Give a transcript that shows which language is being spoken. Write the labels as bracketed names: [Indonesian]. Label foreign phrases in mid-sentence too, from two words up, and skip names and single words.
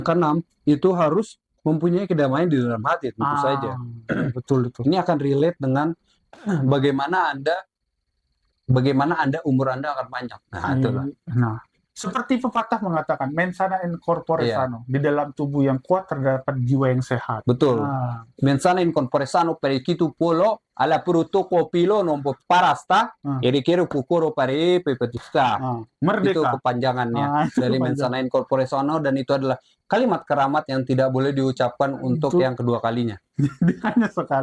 [Indonesian] Keenam, itu harus mempunyai kedamaian di dalam hati, tentu saja. Betul itu. Ini akan relate dengan bagaimana Anda umur Anda akan panjang. Nah, itulah. Nah, seperti pepatah mengatakan, [Latin] mens sana in corpore [Indonesian] Iya. sano. Di dalam tubuh yang kuat terdapat jiwa yang sehat. Betul. Nah, [Latin] Mens sana in corpore sano perikitu polo alla pruto kopilo non parasta ere kukuro pare pepetusta. [Indonesian] Itu merdeka. kepanjangannya Itu dari [Latin] mens sana in corpore sano, [Indonesian] dan itu adalah kalimat keramat yang tidak boleh diucapkan untuk yang kedua kalinya. Hanya sekali.